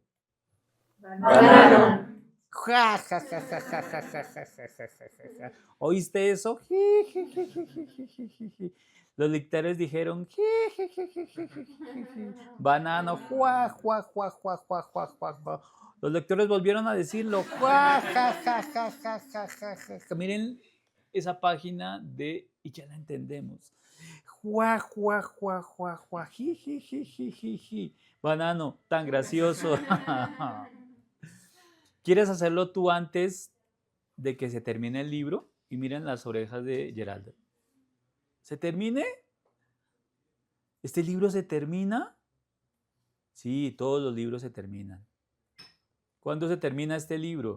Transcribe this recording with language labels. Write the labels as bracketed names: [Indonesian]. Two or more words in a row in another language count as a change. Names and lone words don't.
[Spanish] Banano. ¿Oíste eso? Los lectores dijeron banano, juá, juá, juá, juá, juá, juá, juá, juá. Los lectores volvieron a decirlo. Juá, ja, ja, ja, ja, ja, ja, ja. Miren esa página de, y ya la entendemos. Juá, juá, juá, juá, juá, ji, ji, ji, ji, ji, ji. Banano, tan gracioso. ¿Quieres hacerlo tú antes de que se termine el libro? Y miren las orejas de Geraldo. ¿Se termine? ¿Este libro se termina? Sí, todos los libros se terminan. ¿Cuándo se termina este libro?